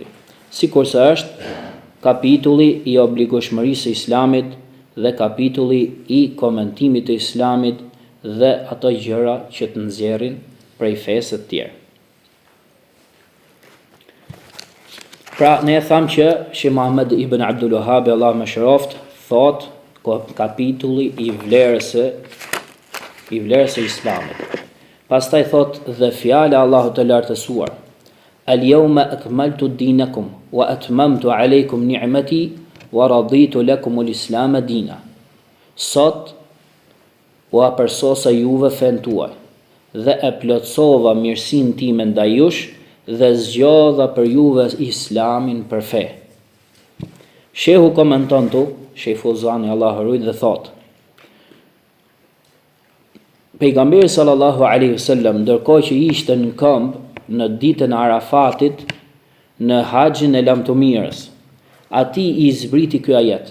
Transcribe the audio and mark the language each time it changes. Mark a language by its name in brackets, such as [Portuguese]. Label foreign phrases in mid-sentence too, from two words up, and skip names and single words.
[Albanian] Sikurse është kapitulli i obligueshmërisë së Islamit dhe kapitulli i komentimit të Islamit dhe ato gjëra që të nxjerrin prej fesë të tjerë. Pra ne e thamë që Sheikh Muhammad ibn Abdul Wahhab, Allah më shëroft, thot kapitulli i vlerës së Islamit. Pastaj thot dhe fjala Allahu të lartësuar: [Arabic] اليوم أكملت دينكم وأتممت عليكم نعمتي ورضيت لكم الإسلام دينا. [Albanian] Sot u apërsosa juve fen tuaj dhe e plotësova mirësinë time ndaj jush dhe zgjodha për juve Islamin për fe. Shehu komenton tu, Sheikh Fuzani Allahu rujt dhe thot: Pejgamberi [Arabic] صلى الله عليه وسلم [Albanian] ndërkohë që ishte në këmbë në ditën e Arafatit në haxhin e lamtumirës, atij i zbriti ky ajet.